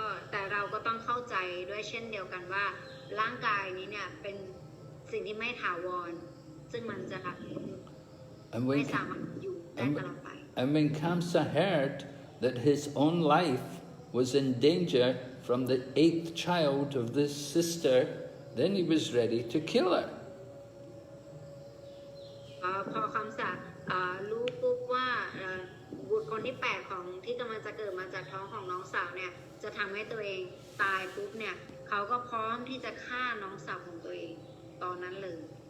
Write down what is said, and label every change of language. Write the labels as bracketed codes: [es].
[th] แต่เราก็ต้องเข้าใจด้วยเช่นเดียวกันว่าร่างกายนี้เนี่ยเป็นสิ่งที่ไม่ถาวรซึ่งมันจะ ไม่สามารถอยู่ได้ตลอดไป [en] And when Kamsa heard that his own life was in danger from the 8th child of this sister, then he was ready to kill her. [th] พอคำสารู้ปุ๊บว่าบุตรคนที่8ของที่กำลังจะเกิดมาจากท้องของน้องสาวเนี่ยจะทำให้ตัวเองตายปุ๊บเนี่ยเขาก็พร้อมที่จะฆ่าน้องสาวของตัวเองตอนนั้นเลย